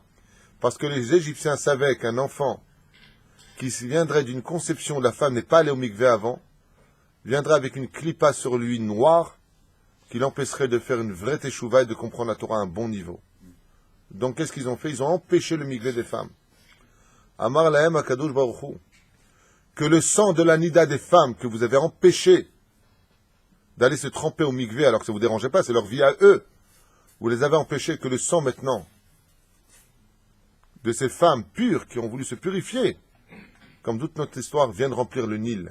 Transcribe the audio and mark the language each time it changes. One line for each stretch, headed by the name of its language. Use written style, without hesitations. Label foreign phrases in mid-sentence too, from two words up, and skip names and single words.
French: Parce que les Égyptiens savaient qu'un enfant qui viendrait d'une conception, la femme n'est pas allée au mikvé avant, viendrait avec une clipa sur lui noire qui l'empêcherait de faire une vraie teshuva et de comprendre la Torah à un bon niveau. Donc qu'est-ce qu'ils ont fait? Ils ont empêché le mikvé des femmes.
Hebrew: אמר להם הקדוש ברוך הוא.
French: Que le sang de la nida des femmes que vous avez empêché d'aller se tremper au mikvé alors que ça ne vous dérangeait pas, c'est leur vie à eux. Vous les avez empêchés, que le sang maintenant de ces femmes pures qui ont voulu se purifier, comme toute notre histoire, vient de remplir le Nil.